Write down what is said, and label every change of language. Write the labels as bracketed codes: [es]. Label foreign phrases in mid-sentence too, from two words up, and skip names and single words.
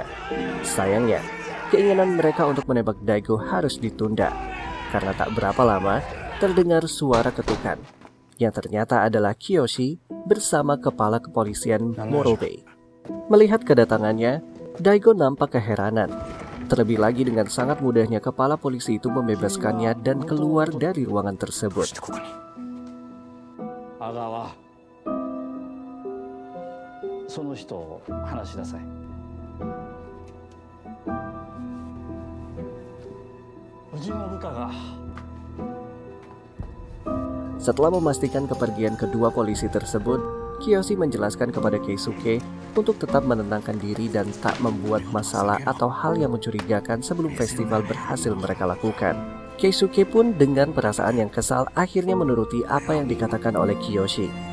[id] Sayangnya, keinginan mereka untuk menembak Daigo harus ditunda karena tak berapa lama terdengar suara ketukan yang ternyata adalah Kiyoshi bersama kepala kepolisian Morobe. Melihat kedatangannya, Daigo nampak keheranan. Terlebih lagi dengan sangat mudahnya kepala polisi itu membebaskannya dan keluar dari ruangan tersebut. [ja] Agawa, その人を話しなさい。うちの部下が [id] Setelah memastikan kepergian kedua polisi tersebut, Kiyoshi menjelaskan kepada Keisuke untuk tetap menenangkan diri dan tak membuat masalah atau hal yang mencurigakan sebelum festival berhasil mereka lakukan. Keisuke pun dengan perasaan yang kesal akhirnya menuruti apa yang dikatakan oleh Kiyoshi.